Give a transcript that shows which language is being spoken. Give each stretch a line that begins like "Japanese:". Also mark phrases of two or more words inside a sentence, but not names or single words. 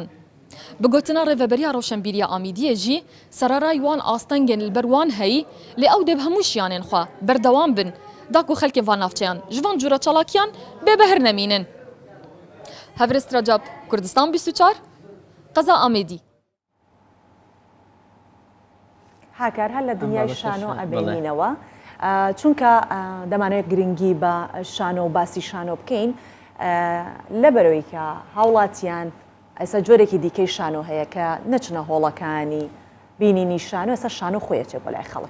Kurdish: Bi gotina Rêveberiya Rewşenbîriya Amîdiyê jî serarayê wan astengên li ber wan heyî lê ew dê bi hemû şiyanên xwe berdewam bin da ku xelkê van navçeyan ji van cûra çalakiyan bêbehir nemînin. Hevrist Recep, Kurdistan 24, Qeza Amêdî.
Central Kurdish: هاکار هەر لە دنیای شانۆ ئەبینینەوە چونکە دەمانوێت گرنگی بە شانۆ و باسی شانۆ بکەین لەبەرەوەی کە هاوڵاتیان ئێستا جۆرێکی دیکەی شانۆ هەیە کە نەچنە هۆڵەکانی بینینی شانۆ ئێستا شانۆ خۆیەچێ بۆ لای خەڵک.